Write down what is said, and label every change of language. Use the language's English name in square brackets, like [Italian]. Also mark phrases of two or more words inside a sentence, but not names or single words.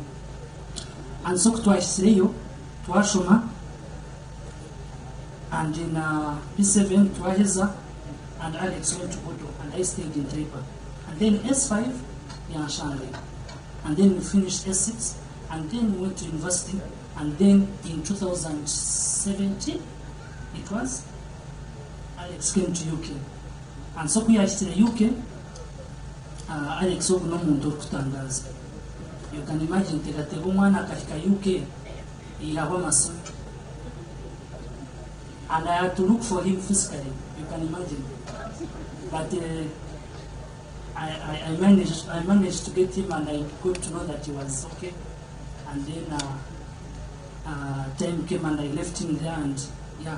[English] And so Twashreyo, Twashoma, and in P7 Twaheza, and Alex went to Bodo, and I stayed in Taipa. And then S5, Yanshanle. And then we finished S6, and then we went to university, and then in 2017, it was, Alex came to UK. And so we are still in UK, [Nyankole] Alex obu n'omuntu okutangaza. [English] You can imagine [Nyankole] tegateba omwana akahika UK, yahabwa amasomo. [English] And I had to look for him physically, you can imagine. But I managed to get him, and I got to know that he was okay. And then time came and I left him there, and yeah.